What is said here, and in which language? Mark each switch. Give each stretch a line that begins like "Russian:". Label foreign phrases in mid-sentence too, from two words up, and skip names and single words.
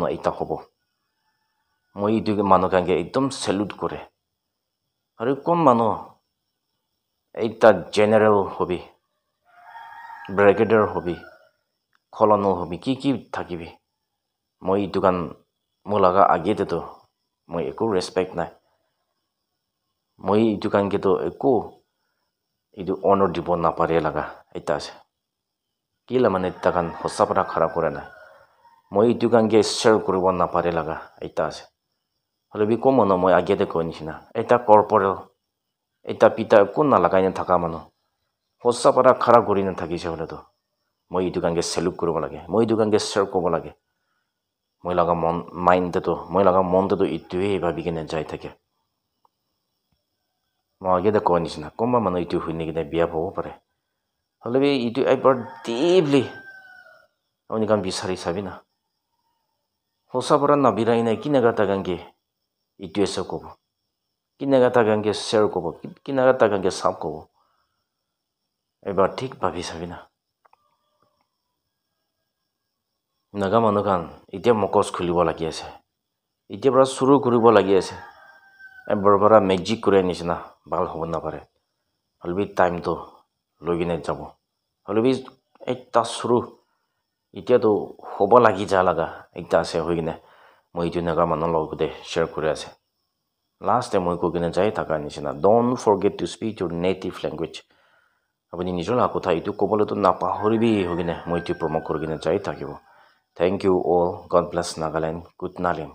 Naga Pidgin: eta hobo moi itu manu kan ge ekdum salute kore aru kon manu eta general hobi brigadier hobi colonel hobi ki thakibi moi itu kan mulaga age te to moi eko respect nai moi itu kan ge to eko itu honor dibo na pare laga eta ase kila mane takan hosa para khara kore na moi itu kan ge share kuribo na pare laga eta ase hole bi ko mono moi age te ko nisina eta corporal eta pita kun na lagai na thaka manu hosa para khara kuri na thaki se hole to moi itu kan ge salute kuribo lage moi itu kan ge share kobo lage moi laga mind te to moi laga mon te to itue bhabi kene jai thake mo age te ko nisina komba manu itu huine kine biya bobo pare hole bi itu
English: ever deeply
Naga Pidgin: oni kan bisari sabina hosa para na birai na kinaga tagange itu ese kobo kinaga tagange share kobo kinaga tagange sab kobo ever thik bhabi sabina naga manu kan itia mokos khulibo lagi ase itia bara suru kuribo lagi ase bara magic kure nisina bal hobo na pare holbi time to logine jabo holbi ekta suru itia to hobo lagi ja laga ekta ase hoigine moi itu naga manu logode share kure ase
English: last time
Naga Pidgin: moi ko gine jai thaka nisina
English: don't forget to speak your native language
Naga Pidgin: apuni nijol akotha itu kobole to napahoribi hoigine moi itu promote korigine jai thakibo.
English: Thank you all. God bless Nagaland. Good Nalim.